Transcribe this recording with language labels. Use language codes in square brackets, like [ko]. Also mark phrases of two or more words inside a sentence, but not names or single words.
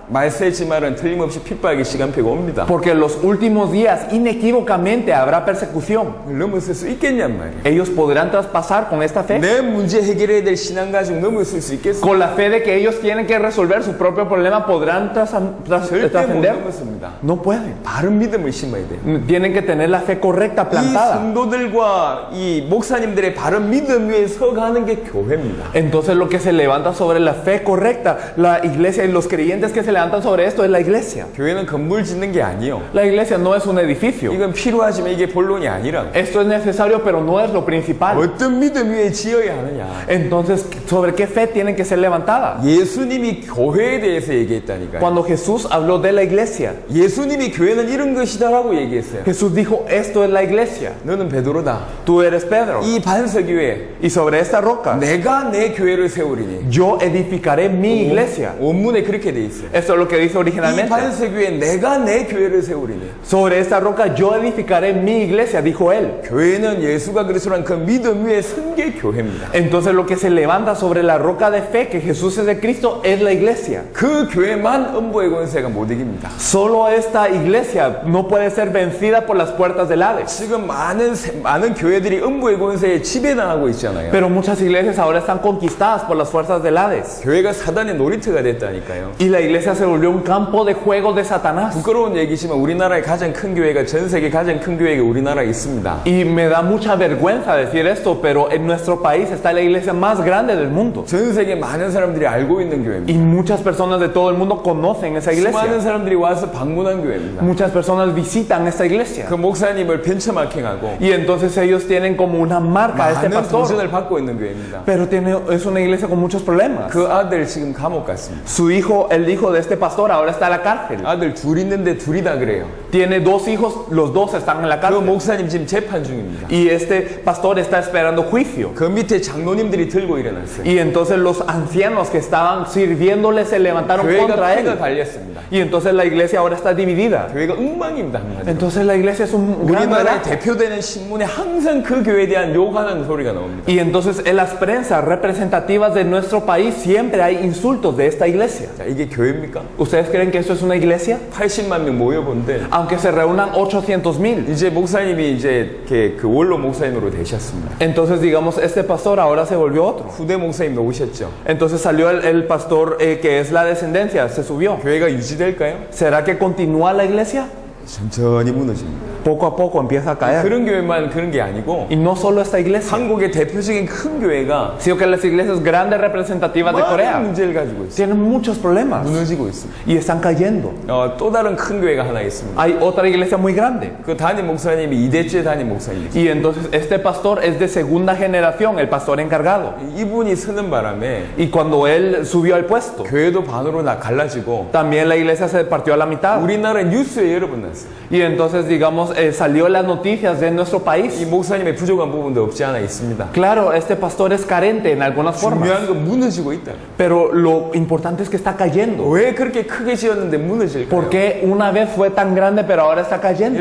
[ko] 말세지 말은 틀림없이 핍박의 시간표가 옵니다. [es] Porque en los últimos días inequívocamente habrá persecución. [ko] 넘어설 수 있겠냔 말이에요. [es] ¿Ellos podrán traspasar con esta fe? [ko] 내 문제 해결해야 될 신앙 가지고 넘어설 수 있겠어요? [es] Con la fe de que ellos tienen que resolver su propio problema, ¿podrán [ko] 절대 못 [es] trascender? [ko] 넘었습니다. [es] No pueden. [ko] 바른 믿음을 심어야 돼요. [es] Tienen que tener la fe correcta [ko] 이 [es] plantada. [ko] 성도들과 이 목사님들의 바른 믿음 위에 서가는 게 교회입니다. [es] Entonces lo que se levanta sobre la fe correcta, la iglesia y los creyentes que se levantan sobre esto es la iglesia. [ko] 교회는 건물 짓는 게 아니에요. [es] La iglesia no es un edificio. [ko] 이건 필요하지만 이게 본론이 아니라고. [es] Esto es necesario, pero no es lo principal. [ko] 어떤 믿음 위에 지어야 하느냐. [es] Entonces, ¿sobre qué fe tienen que ser levantadas? [ko] 예수님이 교회에 대해서 얘기했다니까요. [es] Cuando Jesús habló de la iglesia, [ko] 예수님이 교회는 이런 것이다라고 얘기했어요. [es] Jesús dijo, esto es la iglesia. [ko] 너는 베드로다. [es] Tú eres Pedro. [ko] 이 반석 위에 [es] Y sobre esta roca, [ko] 내가 내 교회를 세우리니. [es] yo edificaré mi iglesia. [ko] 원문에 그렇게 돼 있어요. [es] Esto es lo que dice [ko] 이 [es] originalmente. [ko] 반석 위에 내가 내 교회를 세우리니. [es] Sobre esta roca yo edificaré mi iglesia, dijo él. [ko] 교회는 예수가 그리스도란 그 믿음 위에 선 게 교회입니다. [es] Entonces lo que se levanta sobre la roca de fe, que Jesús es de Cristo, es la iglesia. [ko] 그 교회만 음부의 권세가 못 이깁니다. [es] Solo esta iglesia no puede ser vencida por las puertas del Hades. [ko] 지금 많은 교회들이 음부의 권세에 지배당하고 있잖아요. [es] Pero muchas iglesias ahora están conquistadas por las fuerzas del Hades. [ko] 교회가 사단의 놀이터가 됐다니까요. [es] Y la iglesia se volvió un campo de juego de Satanás. [ko] 부끄러운 얘기지만 우리나라의 가장 큰 교회가 전 세계 가장 큰 교회가 우리나라에 있습니다. [es] Y me da mucha vergüenza decir esto, pero en nuestro país está la iglesia más grande del mundo. [ko] 전 세계 많은 사람들이 알고 있는 교회입니다. [es] Y muchas personas de todo el mundo conocen esa [ko] 수많은 [es] iglesia. [ko] 사람들이 와서 방문한 교회입니다. [es] Muchas personas visitan esta iglesia. [ko] 그 목사님을 벤처마킹하고 [es] Y entonces ellos tienen como una marca a este [ko] 많은 [es] pastor. [ko] 도전을 받고 있는 교회입니다. [es] Pero es una iglesia con muchos problemas. [ko] 그 아들 지금 감옥 갔습니다. [es] Su hijo, el hijo de este pastor, ahora está en la cárcel. [ko] 아들 둘 있는데 둘이 다 그래요. [es] Tiene dos hijos, los dos están en la [ko] 그 [es] cárcel. [ko] 목사님 지금 재판 중입니다. [es] Y este pastor está esperando juicio. [ko] 그 밑에 장로님들이 들고 일어났어요. [es] Y entonces los ancianos que estaban sirviéndole se levantaron [ko] 교회가 [es] contra [ko] 패가 [es] él. [ko] 달렸습니다. [es] Y entonces la iglesia ahora está dividida. [ko] 교회가 엉망입니다. 한마디로. [es] Entonces la iglesia es un gran [ko] 우리나라의 [es] relajo. [ko] 대표되는 신문에 항상 그 교회에 대한 욕하는 소리가 나옵니다. [es] Y entonces en las prensas representativas de nuestro país siempre hay insultos de esta iglesia. [ko] 자, 이게 교회입니까? 믿습니까? [es] ¿Ustedes creen que esto es una iglesia? [ko] 80만 명 모여본데 [es] Aunque se reúnan 800,000. [ko] 이제 목사님이 이제 그 원로 목사님으로 되셨습니다. [es] Entonces, digamos, este pastor ahora se volvió otro. [ko] 후대 목사님도 오셨죠. [es] Entonces salió el pastor que es la descendencia, se subió. [ko] 교회가 유지될까요? [es] ¿Será que continúa la iglesia? [ko] 천천히 무너집니다. [es] Poco a poco empieza a caer. [ko] 그런 교회만 그런 게 아니고 [es] Y no solo esta iglesia, [ko] 한국의 대표적인 큰 교회가 [es] sino que las iglesias grandes representativas de [ko] 많은 [es] Corea [ko] 문제를 가지고 있어요. [es] tienen muchos problemas [ko] 무너지고 있습니다. [es] y están cayendo. [ko] 또 다른 큰 교회가 하나 있습니다. [es] Hay otra iglesia muy grande. [ko] 그 담임 목사님이 2대째 담임 목사님이죠. [es] Y entonces este pastor es de segunda generación, el pastor encargado. [ko] 이분이 서는 바람에 [es] Y cuando él subió al puesto, [ko] 교회도 반으로 갈라지고 [es] también la iglesia se partió a la mitad. [ko] 우리나라 뉴스에 여러 번 났어요. [es] Y entonces, digamos, salió en las noticias de nuestro [ko] 이 [es] país. [ko] 목사님의 부족한 부분도 없지 않아 있습니다. [es] Claro, este pastor es carente en algunas formas, [ko] 중요한 건 무너지고 있다. [es] pero lo importante es que está cayendo. [ko] 왜 그렇게 크게 지었는데 무너질까요? [es] Porque una vez fue tan grande, pero ahora está cayendo.